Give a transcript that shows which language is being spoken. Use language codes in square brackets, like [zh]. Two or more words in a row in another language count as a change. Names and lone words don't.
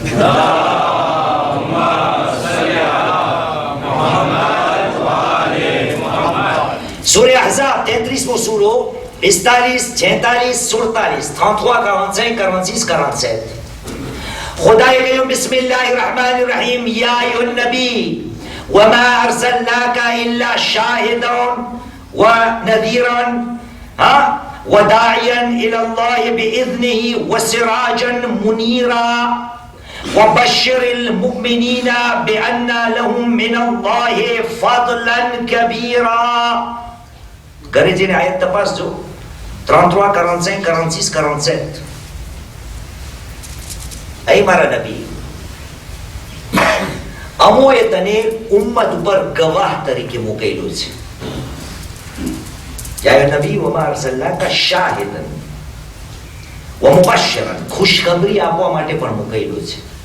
[gu] સૂરે અહઝાબ 33મો સૂરો 45, 46, 47, 33, 45, 46, 47. ખુદાએ કહ્યું [ar] بسم الله الرحمن الرحيم يا أيها النبي وما أرسلناك إلا شاهدا ونذيرا وداعيا الى الله باذنه وسراجا منيرا وبشر المؤمنين بان لهم من الله فضلا كبيرا. [gu] ઘરે જઈને આયત તપાસજો 33, 45, 46, 47. અહીં મારા નબી અમોએ તને ઉમ્મત ઉપર ગવાહ તરીકે મૂકેલો છે. [ar] يا نبي وما أرسلناك شاهدا ومبشرا, [gu] ખુશખબરી આપવા માટે પણ મૂકેલો છે.